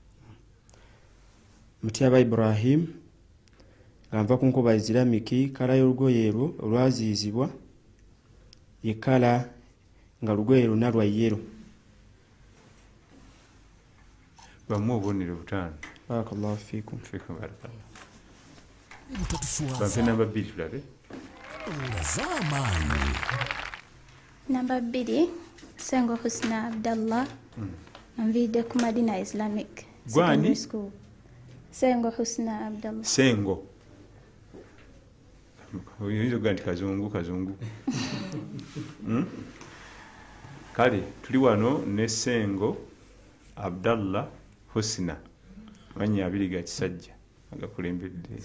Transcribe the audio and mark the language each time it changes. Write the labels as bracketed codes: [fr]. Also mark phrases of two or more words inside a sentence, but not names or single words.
[lg] Mutyaba Ibrahim nga nva ku Nkoba Islamic kala y'olugoye erwo olwaziizibwa ye kala nga lugoye luna lwa yero. bamu obubonero 5. [ar] بارك الله فيكم. فيكم بارك الله. [lg] Bampe namba 2 tulabe. Namba 2 Sengo Husna Abdallah nviridde ku Madina Islamic Secondary School. Sengo Husna Abdallah. Sengo oyinza okuga nti kazungu kale tuli wano ne Sengo Abdallah Husna mannya abiri ga kisajja agakulembedde.